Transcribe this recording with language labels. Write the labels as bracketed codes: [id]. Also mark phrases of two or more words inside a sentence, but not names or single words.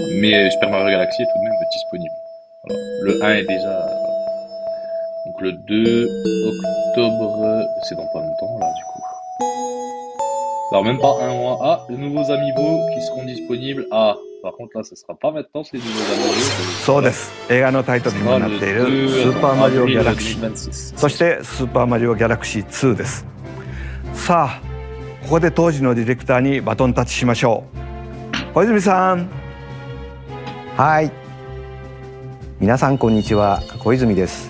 [fr] Mais Super Mario Galaxy est tout de même disponible. Voilà. Le 1 est déjà... Donc le 2 octobre, c'est dans pas longtemps, là, du coup. Alors même pas un mois. Ah, de nouveaux amiibo qui seront disponibles. Ah, Par contre, là, ce sera pas maintenant, c'est les nouveaux Mario. [ja] そうです。映画のタイトルにもなっているスーパーマリオギャラクシー。そしてスーパーマリオギャラクシー2です。さあ、ここで当時のディレクターにバトンタッチしましょう。小泉さん。はい。皆さんこんにちは、小泉です。